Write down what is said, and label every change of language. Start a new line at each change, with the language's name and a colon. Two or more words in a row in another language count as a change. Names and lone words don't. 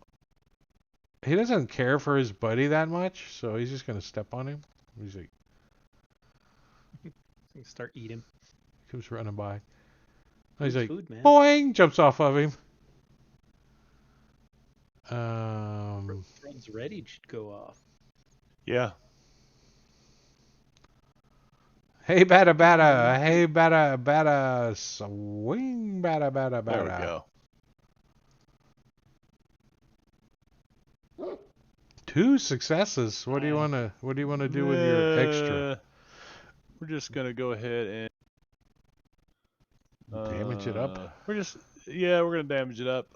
English: He doesn't care for his buddy that much, so he's just gonna step on him. He's like, Start eating. comes running by. He's like, Food, man. boing, jumps off of him. Thrud's ready should go off. Yeah. Hey, bada bada, hey, bada bada, swing, bada bada There we bada. go. 2 successes. What do you wanna do with your extra? We're just gonna go ahead and Damage it up. We're gonna damage it up.